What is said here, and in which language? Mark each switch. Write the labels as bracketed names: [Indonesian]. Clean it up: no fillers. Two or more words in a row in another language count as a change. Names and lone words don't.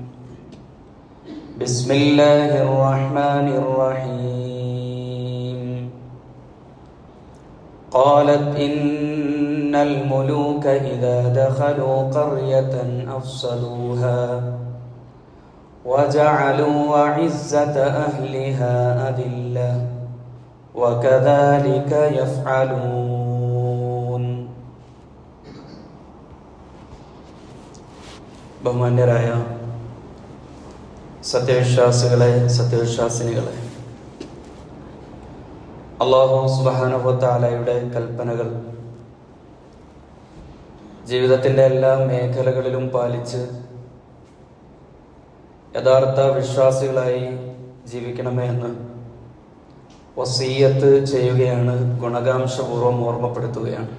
[Arabic] بسم الله الرحمن الرحيم قالت إن الملوك إذا دخلوا قرية أفسدوها وجعلوا أعزة أهلها أذلة وكذلك يفعلون. [Malayalam] ബഹുമാന്യരായ സത്യവിശ്വാസികളെ, സത്യവിശ്വാസിനികളെ, [Arabic] الله سبحانه وتعالى [Malayalam] കൽപ്പനകൾ ജീവിതത്തിന്റെ എല്ലാ മേഖലകളിലും പാലിച്ച് യഥാർത്ഥ വിശ്വാസികളായി ജീവിക്കണമേ എന്ന് വസിയ്യത്ത് ചെയ്യുകയാണ്, ഗുണകാംക്ഷപൂർവ്വം ഓർമ്മപ്പെടുത്തുകയാണ്.